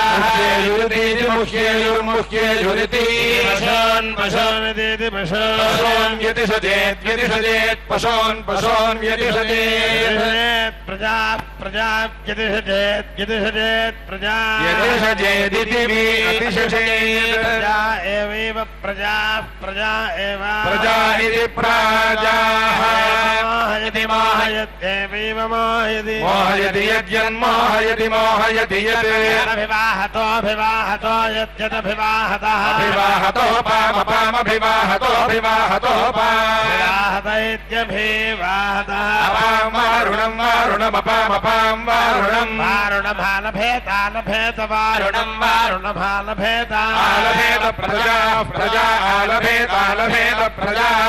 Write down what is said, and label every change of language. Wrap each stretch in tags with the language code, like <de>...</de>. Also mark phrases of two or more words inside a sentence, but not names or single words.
<sa>मुह्येयुर्मुह्येयुरिति पशोन् व्यतिषजेत् व्यतिषजेत् पशोन् पशोन् व्यतिषजेत् प्रजा प्रजा व्यतिषजेत् व्यतिषजेत् प्रजा व्यतिषजेदिति व्यतिषजेत् प्रजा एवैव प्रजा प्रजा एव प्रजा इति प्राजाः मोहयति मोहयत्येवैव मोहयति मोहयति यद्यन्मोहयति मोहयति यत् अभिवाहतो अभिवाहतो यद्यदभिवाहतः अभिवाहतो पाम पामभिवाहतो అపాం వారుణం వారుణమపామపాం వారుణం వారుణమాలభేతాలభేత వారుణం వారుణమాలభేత ఆలభేత ప్రజా ప్రజా ఆలభేతాలభేత ప్రజా</sa>